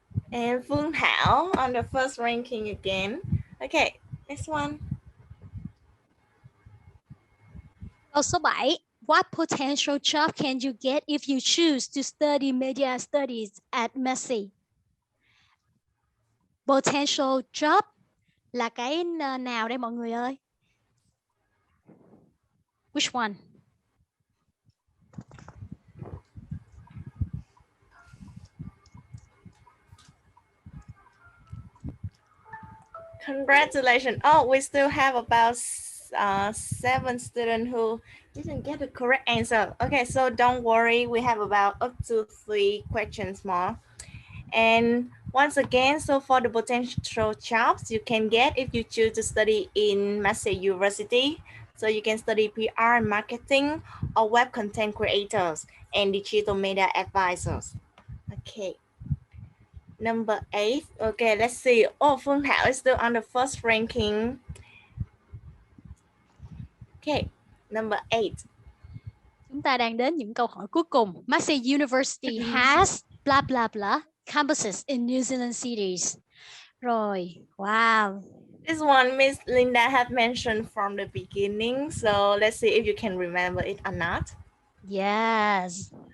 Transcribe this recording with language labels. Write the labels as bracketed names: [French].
[English] And Phương Thảo on the first ranking again. Okay, next one. [Vietnamese] Câu số 7. [English] What potential job can you get if you choose to study media studies at Massey? Potential job [Vietnamese] là cái nào đây mọi người ơi? [English] Which one? Congratulations. Oh, we still have about 7 students who didn't get the correct answer. Okay, so don't worry. We have about up to 3 questions more. And once again, so for the potential jobs you can get if you choose to study in Massey University, so you can study PR and marketing or web content creators and digital media advisors. Okay. Number 8. Okay, let's see. Oh, Phương Thảo is still on the first ranking. Okay, number 8. [Vietnamese] Chúng ta đang đến những câu hỏi cuối cùng. [English] Massey University has blah blah blah campuses in New Zealand cities. [Vietnamese] Rồi, wow. [English] This one Miss Linda have mentioned from the beginning, so let's see if you can remember it or not. Yes.